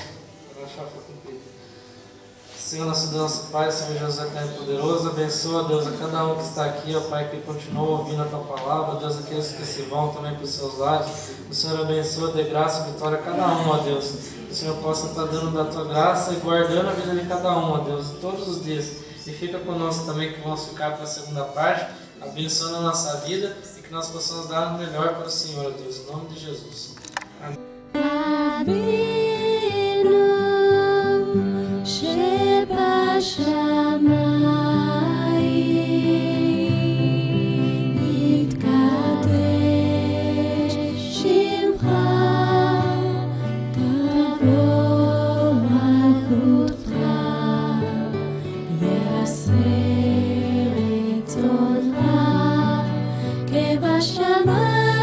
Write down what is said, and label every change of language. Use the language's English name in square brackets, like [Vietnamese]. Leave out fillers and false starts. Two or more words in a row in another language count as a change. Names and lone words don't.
[Portuguese] Para achar que foi cumprido. Senhor, nosso Pai, Senhor Jesus é poderoso, abençoa, Deus, a cada um que está aqui, ó Pai, que continua ouvindo a Tua Palavra, Deus, aqueles que se vão também para os seus lados, o Senhor abençoa, dê graça e vitória a cada um, ó Deus, que o Senhor possa estar dando da Tua graça e guardando a vida de cada um, ó Deus, todos os dias, e fica conosco também, que vamos ficar para a segunda parte, abençoando a nossa vida, e que nós possamos dar o melhor para o Senhor, ó Deus, em nome de Jesus. Amém. [Hebrew] שבשמיים יתקדש שמך, תבוא מלכותך, יעשה רצונך כבשמיים